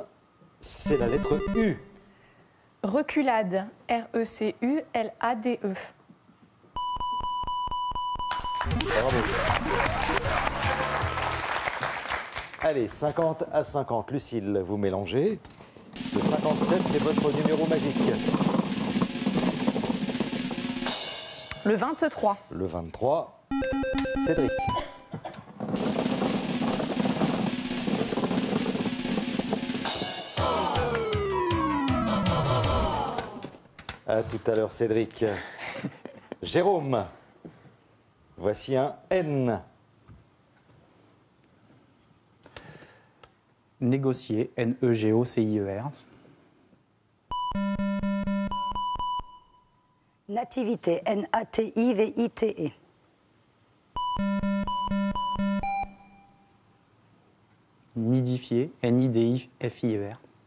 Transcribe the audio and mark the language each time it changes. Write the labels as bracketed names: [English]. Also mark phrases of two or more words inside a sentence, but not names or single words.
[French] C'est la lettre U. Reculade. R-E-C-U-L-A-D-E. Bravo. Allez, 50 à 50. Lucille, vous mélangez. Le 57, c'est votre numéro magique. Le 23. Le 23, Cédric. À tout à l'heure, Cédric. Jérôme, voici un N. Négocier, N-E-G-O-C-I-E-R. Nativité. N-A-T-I-V-I-T-E. Nidifier, N-I-D-I-F-I-E-R.